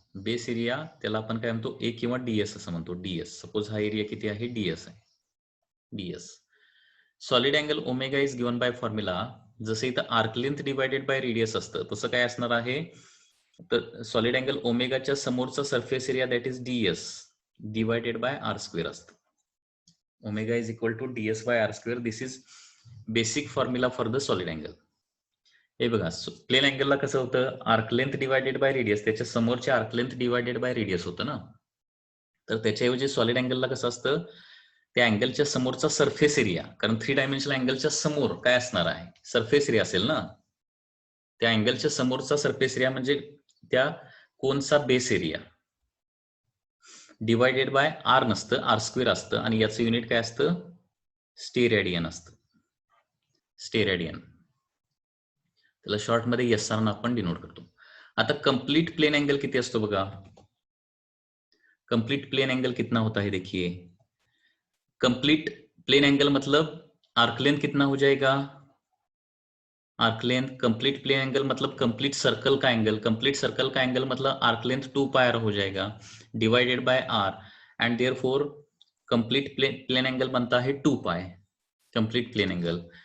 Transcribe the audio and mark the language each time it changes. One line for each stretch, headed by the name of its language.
Marathi: Base area त्याला आपण काय म्हणतो? ए किंवा डीएस असं म्हणतो. डीएस, सपोज हा एरिया किती आहे? डीएस आहे. DS.
English: Solid angle omega is given by formula.
Marathi: जसं इथं arc length divided by radius असतं, तसं काय असणार आहे? तर सॉलिड अँगल ओमेगाच्या समोरचा surface area that is DS divided by R square असतं.
English: Omega is equal to DS by r square. This is basic formula for the solid angle.
Marathi: हे बघा, प्लेन अँगलला कसं होतं? Arc length divided by radius, त्याच्या समोरच्या arc length divided by radius होतं ना. तर त्याच्याऐवजी सॉलिड अँगलला कसं असतं? त्या अँगलच्या समोरचा सरफेस एरिया, कारण 3 डायमेन्शनल अँगलच्या समोर काय असणार आहे? सरफेस एरिया असेल ना. त्या अँगलच्या समोरचा सरफेस एरिया म्हणजे त्या कोनचा base area divided by R नसतं, आर स्क्वेअर असतं. आणि याचं युनिट काय असतं? स्टेरॅडियन असतं. स्टेरॅडियन, त्याला शॉर्ट मध्ये एसआर आपण डिनोट करतो. आता कम्प्लीट प्लेन अँगल किती असतो बघा?
Hindi: कंप्लीट प्लेन एंगल कितना होता है देखिए, कंप्लीट प्लेन एंगल मतलब आर्क लेंथ कितना हो जाएगा, arc length, complete plane angle मतलब कंप्लीट सर्कल का एंगल, कंप्लीट सर्कल का एंगल मतलब आर्क लेंथ 2 पाई हो जाएगा divided by are, and therefore complete plane angle बनता है 2 पाई, कंप्लीट प्लेन एंगल।